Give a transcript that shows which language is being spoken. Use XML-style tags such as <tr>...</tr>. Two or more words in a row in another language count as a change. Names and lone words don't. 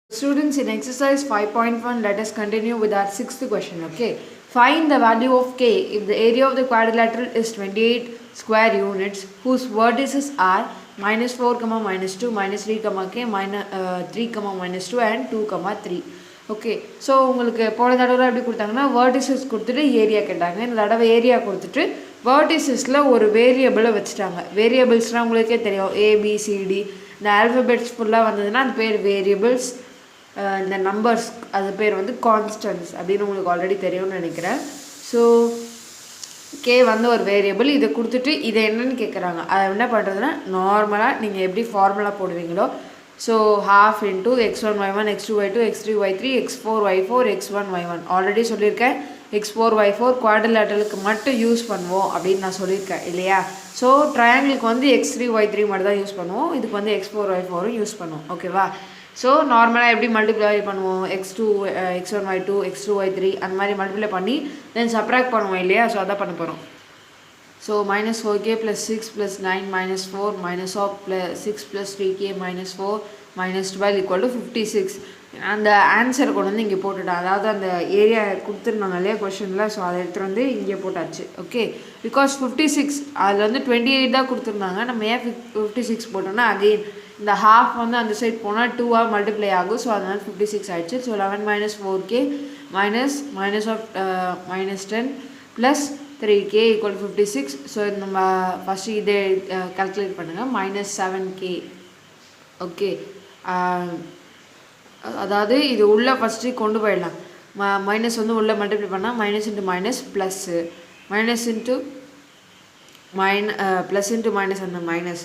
<en>Students, in exercise 5.1, let us continue with our sixth question. Okay, find the value of k if the area of the quadrilateral is 28 square units whose vertices are minus 4 comma minus 2 minus 3 comma k minus 3 comma minus 2 and 2 comma 3. okay, so</en> <ta>உங்களுக்கு போன தடவை எப்படி கொடுத்தாங்கன்னா வேர்டிசஸ் கொடுத்துட்டு ஏரியா கேட்டாங்க. இந்த தடவை ஏரியா கொடுத்துட்டு வேர்டிசஸில் ஒரு வேரியபிளை வச்சுட்டாங்க. வேரியபிள்ஸ்னால் உங்களுக்கே தெரியும், ஏபிசிடி இந்த ஆல்ஃபபெட்ஸ் ஃபுல்லாக வந்ததுன்னா அது பேர் வேரியபிள்ஸ். இந்த நம்பர்ஸ் அது பேர் வந்து கான்ஸ்டன்ட்ஸ் அப்படின்னு உங்களுக்கு ஆல்ரெடி தெரியும்னு நினைக்கிறேன். ஸோ கே வந்து ஒரு வேரியபிள், இதை கொடுத்துட்டு இதை என்னன்னு கேட்குறாங்க. அதை என்ன பண்ணுறதுன்னா நார்மலாக நீங்கள் எப்படி ஃபார்முலா போடுவீங்களோ, ஸோ</ta> <en>half into x1 y1 x2 y2 x3 y3 x4 y4 x1 y1</en> <ta>ஆல்ரெடி சொல்லியிருக்கேன். x4 y4 குவாட்ரிலேட்டரலுக்கு மட்டும் யூஸ் பண்ணுவோம் அப்படின்னு நான் சொல்லியிருக்கேன் இல்லையா. ஸோ ட்ரையாங்கிளுக்கு வந்து x3 y3 மட்டும் தான் யூஸ் பண்ணுவோம், இதுக்கு வந்து x4 y4 யூஸ் பண்ணுவோம். ஓகேவா. ஸோ நார்மலாக எப்படி மல்டிப்ளை பண்ணுவோம், x2 x1 y2 x2 y3 அந்த மாதிரி மல்டிப்ளை பண்ணி</ta> <en>then subtract</en> <ta>பண்ணுவோம் இல்லையா. ஸோ அதான் பண்ண போகிறோம்.</ta> <en>So minus 4k plus 6 plus 9 minus 4 minus of plus 6 plus 3k minus 4 minus 12 equal to 56.</en> <ta>அந்த ஆன்சரை கொண்டு வந்து இங்கே போட்டுட்டேன். அதாவது அந்த ஏரியா கொடுத்துருந்தாங்க இல்லையா கொஷனில், ஸோ அதை எடுத்துகிட்டு வந்து இங்கே போட்டாச்சு.</ta> <en>okay, because</en> <ta>56 அதில் வந்து 28 தான் கொடுத்துருந்தாங்க. நம்ம ஏன் 56 போட்டோம்னா அகெயின் இந்த ஹாஃப் வந்து அந்த சைட் போனால் 2ஆக மல்டிப்ளை ஆகும். ஸோ அதனால் 56 ஆகிடுச்சு. ஸோ</ta> <en>11 minus 4k minus of minus 10 plus 3k equal to 56.</en> <ta>ஸோ நம்ம ஃபஸ்ட்டு இதை கால்குலேட் பண்ணுங்கள். மைனஸ் 7k. ஓகே, அதாவது இது உள்ளே ஃபஸ்ட்டு கொண்டு போயிடலாம். மைனஸ் வந்து உள்ளே மல்டிப்ளை பண்ணால்</ta> <en>minus into minus plus minus into plus into minus.</en>